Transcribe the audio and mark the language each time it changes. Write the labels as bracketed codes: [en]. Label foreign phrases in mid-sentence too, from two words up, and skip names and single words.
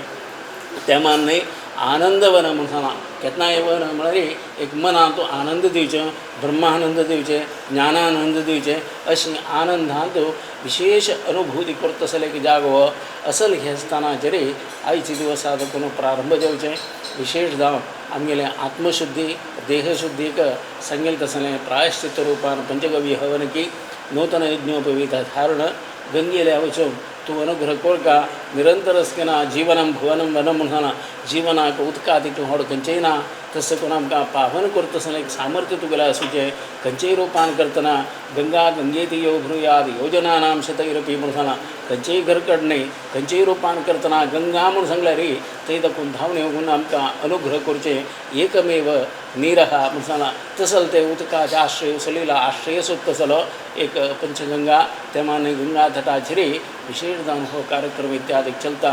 [kok] त्या मान्य आनंदवन म्हणून केन्नाय वन म्हळ्यार एक मनांत आनंद दिवचें ब्रह्मानंद दिवचें ज्ञानानंद दिवचें अशी आनंदांत विशेष अनुभूती करता तसलें जागो असल हे स्थानाचेर आयचे दिवसा देखून प्रारंभ जावचें. विशेष जावन आमगेलें आत्मशुद्धी देहशुद्धीक सांगेल तसलें प्रायश्चित्त रूपान पंचगव्य हवन की नूतन यज्ञोपवीत धारण गंगेल्या वचून तूं अनुग्रह कोळका निरंतर आसतना [sa] जीवनम भुवनम वनम [kok] म्हणून जीवनाक उदकात तूं व्हड खंयचेय ना तसं करून आमकां पावन करता आसतना एक सामर्थ्य तुगेलें आसूचें. खंयचेय रूपान करतना [sa] गंगा गंगेती यो भ्रुयाद योजनानाम शतैरपी [kok] म्हणून खंयचेय घरकडणे खंयचेय रूपान करतना गंगा म्हणून सांगल्यार थंय दाखून धांवन येवन आमकां अनुग्रह करचें एकमेव निरहा म्हणून तसल ते उदकाचे आश्रय सलीला आश्रय सोद तसलो एक पंचगंगा त्या मान्य गंगा तटाचेर विशेष जावन हो कार्यक्रम इत्यादी चलता.